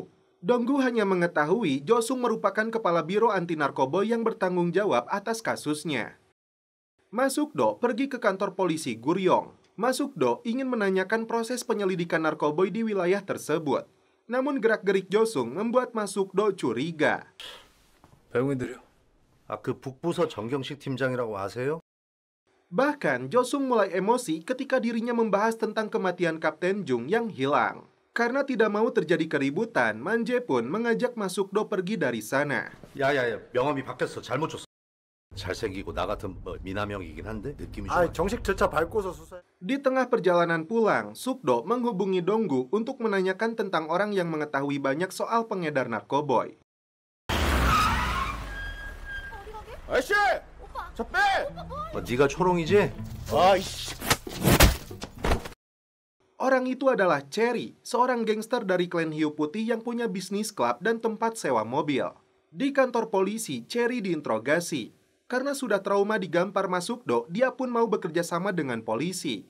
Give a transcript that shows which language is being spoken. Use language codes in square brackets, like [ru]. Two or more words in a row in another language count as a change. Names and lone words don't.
[id] Donggu hanya mengetahui Josung merupakan kepala biro anti narkoboy yang bertanggung jawab atas kasusnya. Masukdo pergi ke kantor polisi Guryong. Masukdo ingin menanyakan proses penyelidikan narkoboy di wilayah tersebut. Namun gerak-gerik Josung membuat Masukdo curiga. [ko] 배웅이들이요. 그 북부서 정경식 팀장이라고 아세요? [id] Bahkan Josung mulai emosi ketika dirinya membahas tentang kematian Kapten Jung yang hilang. Karena tidak mau terjadi keributan, Manje pun mengajak Masukdo pergi dari sana. [ko] 야야야, 명함이 바뀌었어. 잘못 줬어. 잘생기고 나 같은 미남형이긴 한데 느낌이 좋아. 정식 절차 밟고서 수사. [id] Di tengah perjalanan pulang, Sukdo menghubungi Donggu untuk menanyakan tentang orang yang mengetahui banyak soal pengedar narkoboy. [ko] 아저씨! 저 빼! 네가 초롱이지? 아이씨. [id] Orang itu adalah Cherry, seorang gangster dari klan hiu putih yang punya bisnis klub dan tempat sewa mobil. Di kantor polisi, Cherry diinterogasi. Karena sudah trauma digampar Masukdo, dia pun mau bekerja sama dengan polisi.